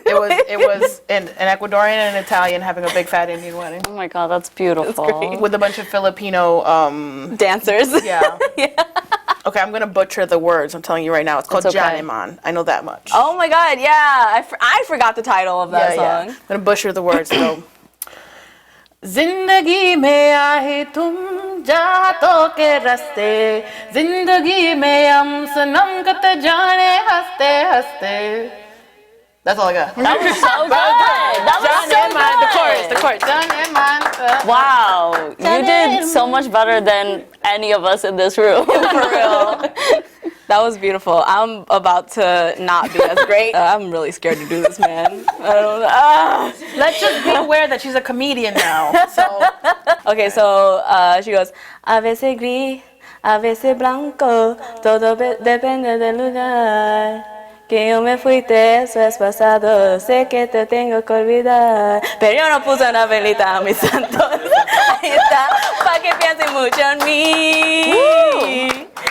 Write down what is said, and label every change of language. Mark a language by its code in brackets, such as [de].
[en] It was an Ecuadorian and an Italian having a big fat Indian wedding Oh my God, that's beautiful. great. with a bunch of Filipino. Dancers. Yeah. Okay, I'm gonna butcher the words. I'm telling you right now. It's called It's okay. Janeman. I know that much. Oh my God, yeah. I forgot the title of that song. I'm gonna butcher the words though. [hi] जिंदगी में आए तुम जातों के रास्ते जिंदगी में हम सनम कत जाने हंसते हंसते. [en] That's all I got. That was so good. That was so good. The chorus. Janeman. Wow, you did so much better than any of us in this room. For real. That was beautiful. I'm about to not be as great. I'm really scared to do this, man. I don't know. Let's just be aware that she's a comedian now. So Okay, so she goes, [es] a veces gris, a veces blanco, todo depende del lugar. que yo me fuiste, eso es pasado. Sé que te tengo que olvidar. Pero yo no puse una velita a mis santos. Ahí está, para que piensen mucho en mí.